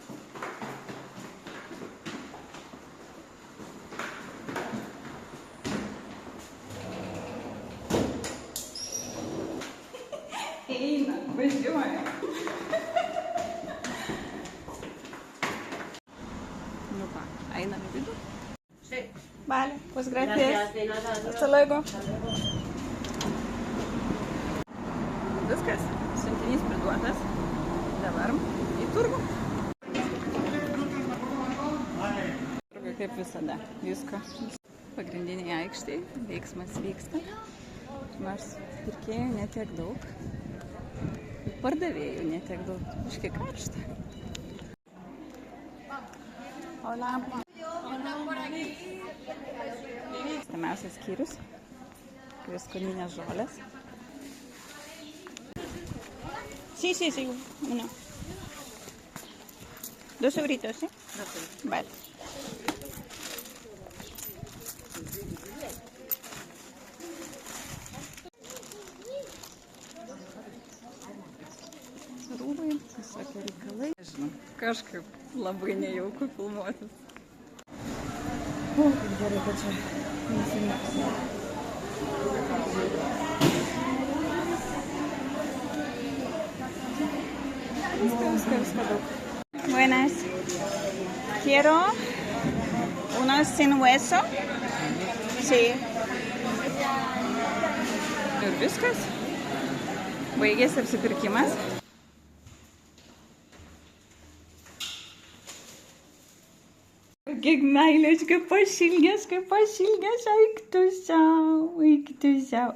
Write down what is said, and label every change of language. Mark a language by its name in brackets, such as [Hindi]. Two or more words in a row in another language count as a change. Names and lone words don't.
[Lithuanian] Eina, važiuoja. Nu ką, einam į vidų? [Spanish] Vale, pues gracias. Hasta luego. [Lithuanian] Viskas, siuntinys priduotas. Dabar į turgų. Turgų kaip visada, visko. Pagrindiniai aikštėje veiksmas vyksta. Nors pirkėjų netiek daug. Pardavėjų netiek daug. Biškai karšta. Hola. Stamiausias skyrius. Prieskoninės žolės. [Spanish] Sí, uno. 2 euritos, ¿sí? Vale. [Lithuanian] Rūbai, visokie reikalai. Žinau, kažkaip labai nejauku filmuotis. O, kaip gerai, kad čia nesimėgsime. Viską daug. [Spanish] Buenas. Quiero unos sin hueso. Sí. [Lithuanian] Ir viskas. Baigėsi apsipirkimas. Kiek meilės, kaip pašilgęs, eik tu sau.